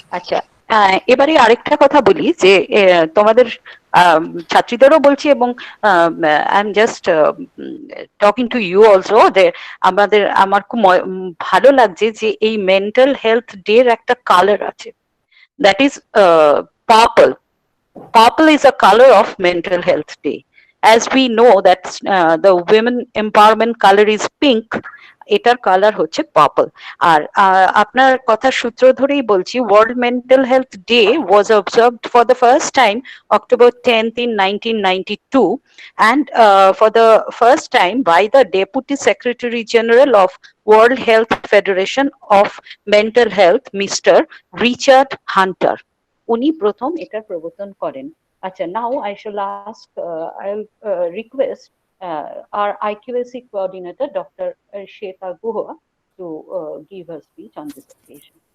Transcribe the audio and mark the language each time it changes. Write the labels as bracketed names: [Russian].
[Bangla] আচ্ছা, এবারে আরেকটা কথা বলি যে তোমাদের ছাত্রীদেরও বলছি, এবং [English] I am just talking to you also, [Bangla] যে আমার খুব ভালো লাগছে যে এই মেন্টাল হেলথ ডে এর একটা কালার আছে, [English] That is purple. Purple is a color of mental health day. As we know that the women empowerment color is pink, [Bangla] এটার কালার হচ্ছে পার্পল। আর আপনার কথার সূত্র ধরেই বলছি, [English] World Mental Health Day was observed for the first time October 10th in 1992, and for the first time by the Deputy Secretary General of World Health Federation of Mental Health, Mr. Richard Hunter. [Bangla] উনি প্রথম এটার প্রবর্তন করেন। আচ্ছা, [English] Now I shall ask, I will request our IQAC coordinator, Dr. Shweta Guha, to give her speech on this occasion.